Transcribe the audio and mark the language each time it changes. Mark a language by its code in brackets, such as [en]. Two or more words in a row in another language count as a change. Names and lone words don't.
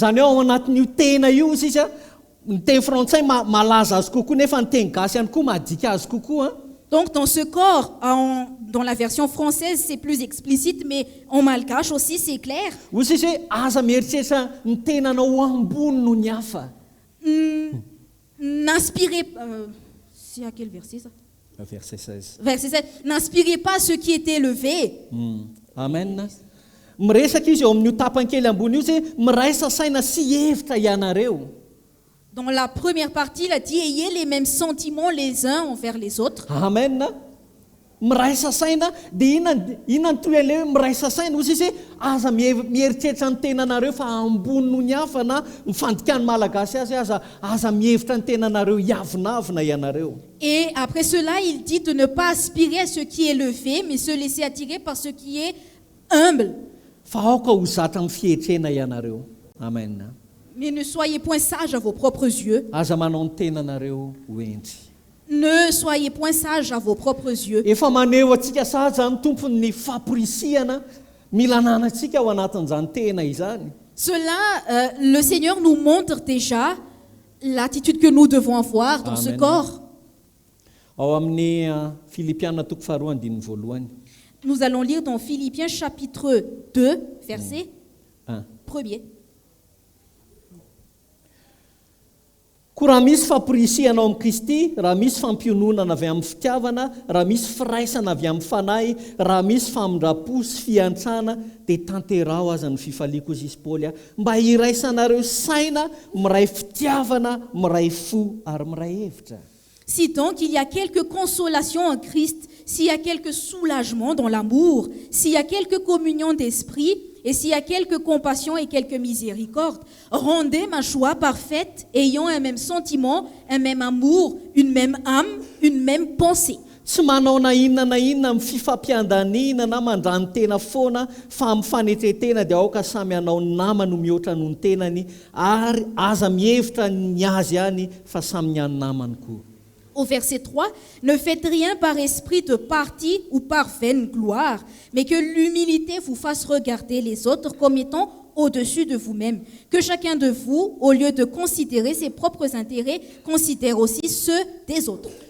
[fr] Donc, dans ce corps, dans la version française, c'est plus explicite, mais en malgache aussi, c'est clair. N'aspirez pas... c'est à quel verset ça? Verset 16. Verset 16. N'aspirez pas à ce qui est élevé. Amen. [mg] Miresaka izy eo amin'io tapankely ambony io zay miraisa saina sy hevitra ianareo. [fr] Dans la première partie, il a dit ayez les mêmes sentiments les uns envers les autres. Amen. [mg] Miraisa saina dia inona toy ilay miraisa saina ozy izy aza mieritreritra ny tenanareo fa ambony noho ny hafa na mifandikany malagasy azy aza mihevitra ny tenanareo iavinavina ianareo. [fr] Et après cela, il dit de ne pas aspirer à ce qui est élevé, mais se laisser attirer par ce qui est humble. [mg] Fa aoka ho zatra amin'ny fietrena ianareo. Amen. [fr] Mais ne soyez point sages à vos propres yeux. [mg] Aza manao ny tenanareo ho endry. [fr] Ne soyez point sages à vos propres yeux. [mg] Efa maneho atsika sahaja ny tompon'ny famporisihana mila ananantsika ao anatin'izany tena izany. [fr] Cela, le Seigneur nous montre déjà l'attitude que nous devons avoir dans ce corps. [mg] Ao amin'ny Philippiens toko faharoa andininy voalohany. [fr] Nous allons lire dans Philippiens chapitre 2, verset 1er. [mg] Koa raha misy famporisihana ao amin'ny Kristy, raha misy fampiononana avy amin'ny fitiavana, raha misy firaisana avy amin'ny fanahy, raha misy famindrapo sy fiantrana, dia tanterao aza ny fifaliako izy Paoly mba hiraisanareo saina, miray fitiavana, miray fo ary miray hevitra. [fr] Si donc il y a quelque consolation en Christ, s'il y a quelque soulagement dans l'amour, s'il y a quelque communion d'esprit, et s'il y a quelque compassion et quelque miséricorde, rendez ma joie parfaite, ayant un même sentiment, un même amour, une même âme, une même pensée. [mg] Tsy manao na inona amin'ny fifampiandanina na mandrany tena foana fa amin'ny fanetretena dia aoka samy hanao nama no mihoatra noho ny tenany ary aza mihevitra ny azy ihany fa samy ny namany koa. [fr] Au verset 3, ne faites rien par esprit de parti ou par vaine gloire, mais que l'humilité vous fasse regarder les autres comme étant au-dessus de vous-même. Que chacun de vous, au lieu de considérer ses propres intérêts, considère aussi ceux des autres.